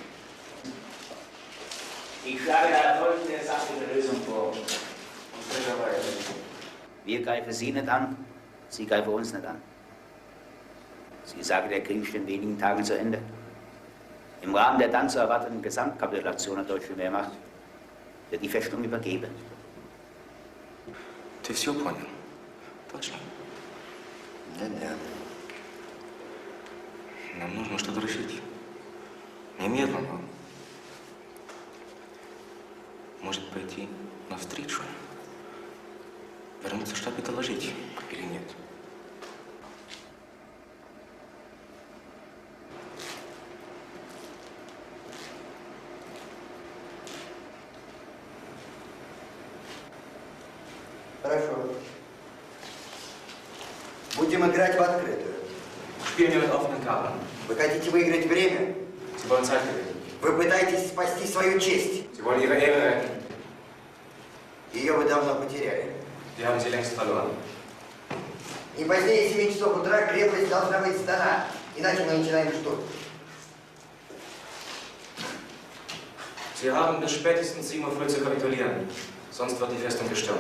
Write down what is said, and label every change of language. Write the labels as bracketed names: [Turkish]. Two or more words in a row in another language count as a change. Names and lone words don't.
[German] Ich schlage daher folgende sachliche Lösung vor. Wir greifen Sie nicht an, Sie greifen uns nicht an. Sie sagen, der Krieg ist in wenigen Tagen zu Ende. Im Rahmen der dann zu erwartenden Gesamtkapitulation der deutschen Wehrmacht wird die Festung übergeben. [Russian] Ты все понял? Точно? Да. Нам нужно что-то решить. Немедленно. Может пойти навстречу? Вернуться в штаб и доложить, или нет? Хорошо. Будем играть в открытую. [German] Spielen wir mit offenen Karten. [Russian] Вы хотите выиграть время? [German] Sie wollen Zeit gewinnen. [Russian] Вы пытаетесь спасти свою честь. [German] Sie wollen ihre Ehre retten. [Russian] Ее вы давно потеряли. [German] Wir haben sie längst verloren. [Russian] Не позднее 7 часов утра крепость должна быть сдана, иначе мы начинаем штурм. [German] Sie haben bis spätestens 7 Uhr früh zu kapitulieren. Sonst wird die Festung gestürmt.